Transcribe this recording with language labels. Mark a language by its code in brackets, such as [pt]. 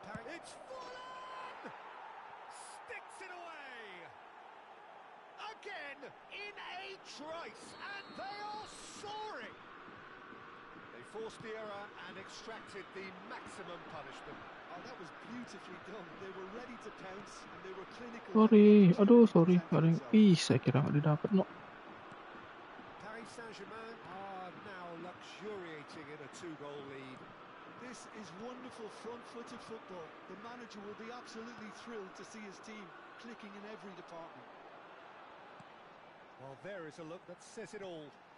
[en] It's Forlan! Sticks it away! Again, in a trice, and they are soaring! They forced the error and extracted the maximum punishment. Oh, that was beautifully done. They were ready to pounce, and they were clinical. Sorry. Aduh, sorry. [id] Ada yang saya kira nggak didapat, no. [en] Paris Saint-Germain are now luxuriating in a 2-goal lead. This is wonderful front-footed football. The manager will be absolutely thrilled to see his team clicking in every department. Well, Well, there is a look that says it all.